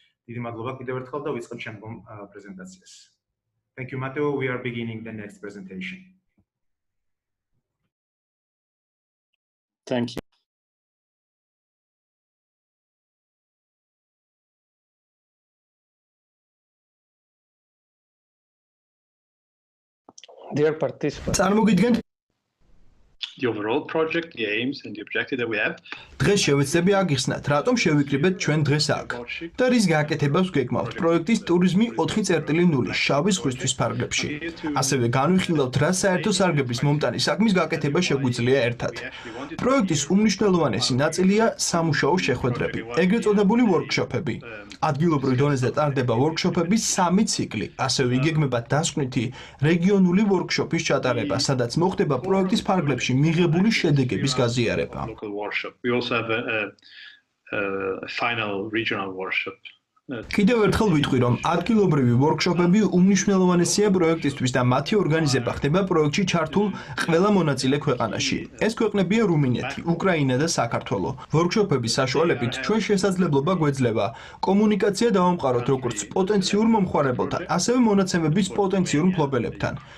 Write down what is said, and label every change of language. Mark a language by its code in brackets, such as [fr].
[ka] დიდი მადლობა კიდევ ერთხელ და ვიწყებთ შემდგომ პრეზენტაციას. [en] Thank you, Matteo. We are beginning the next presentation. Thank you. Dear participants. [ka] წარმოგიდგენთ [en] the overall project, the aims and the objective that we have. [ka] დღეს შევეცდები აგიხსნათ, რატომ შევიკრიბეთ ჩვენ დღეს აქ და რის გაკეთებას გვგეგმავთ პროექტის ტურიზმი 4.0 შავი ზღვისთვის ფარგლებში. ასევე განვიხილავთ, რა საერთო სარგებლის მომტანი საქმის გაკეთება შეგვიძლია ერთად. პროექტის უმნიშვნელოვანესი ნაწილია სამუშაო შეხვედრები, ეგრეთ წოდებული ვორკშოპები. ადგილობრივ დონეზე ტარდება ვორკშოპების 3 ციკლი, ასევე იგეგმება დასკვნითი რეგიონული ვორკშოპის ჩატარება, სადაც მოხდება პროექტის ფარგლებში მიღებული შედეგების გაზიარება. [en] We also have a final regional workshop. [ka] კიდევ ერთხელ ვიტყვი, რომ ადგილობრივი ვორკშოპები უმნიშვნელოვანესია პროექტისთვის და მათი ორგანიზება ხდება პროექტში ჩართულ ყველა მონაწილე ქვეყანაში. ეს ქვეყნებია რუმინეთი, უკრაინა და საქართველო. ვორკშოპების საშუალებით ჩვენ შესაძლებლობა გვეძლევა კომუნიკაცია დავამყაროთ როგორც პოტენციურ მომხმარებელთან, ასევე მონაცემების პოტენციურ მფლობელებთან.